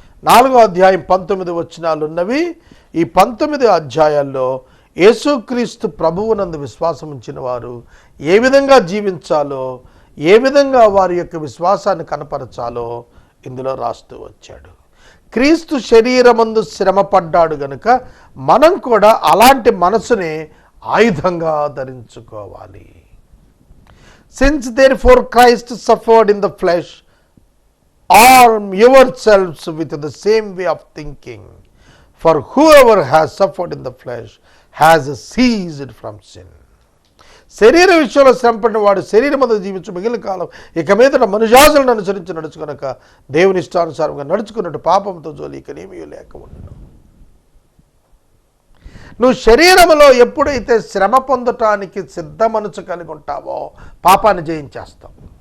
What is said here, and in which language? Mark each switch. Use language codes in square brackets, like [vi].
[te] 4వ అధ్యాయం 19 వచనాలు ఉన్నవి. ఈ 19 అధ్యాయాల్లో యేసుక్రీస్తు ప్రభువునందు విశ్వాసం ఉంచిన వారు ఏ విధంగా జీవించాలో, ఏ విధంగా వారి యొక్క విశ్వాసాన్ని కనపరచాలో ఇందులో రాస్తూ వచ్చాడు. క్రీస్తు శరీరమందు శ్రమ పడ్డాడు గనుక మనం కూడా అలాంటి మనసునే ఆయుధంగా ధరించుకోవాలి. [en] Since therefore Christ suffered in the flesh, arm yourselves with the same way of thinking. For whoever has suffered in the flesh has ceased from sin. [te] శరీర విషయంలో శ్రమపడిన వాడు శరీరమందు జీవించు మిగిలిన కాలం ఇక మీదట మనుషాసులను అనుసరించి నడుచుకొనక దేవుని ఇష్టానుసారంగా నడుచుకున్నట్టు పాపంతో జోలి ఇకనేమీ లేక ఉండను. నువ్వు శరీరంలో ఎప్పుడైతే శ్రమ పొందటానికి సిద్ధ మనసు కలిగి ఉంటావో పాపాన్ని జయించేస్తావు.